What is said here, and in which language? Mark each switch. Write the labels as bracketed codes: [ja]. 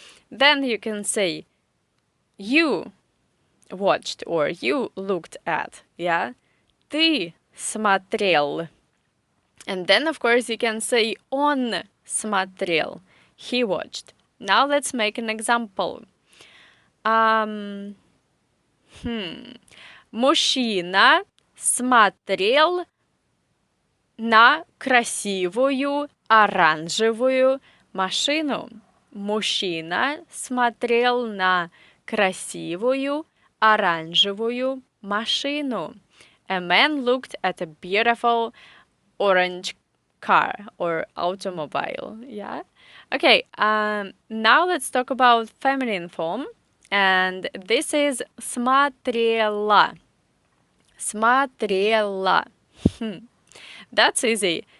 [en] Then you can say you watched or you looked at, yeah? [ru] Ты смотрел. [en] And then, of course, you can say [ru] он смотрел, [en] he watched. Now let's make an example. [ru] Мужчина смотрел на красивую оранжевую машину. Мужчина смотрел на красивую оранжевую машину. [en] A man looked at a beautiful orange car or automobile, yeah? Okay, now let's talk about feminine form, and this is смотрела. Смотрела. That's easy.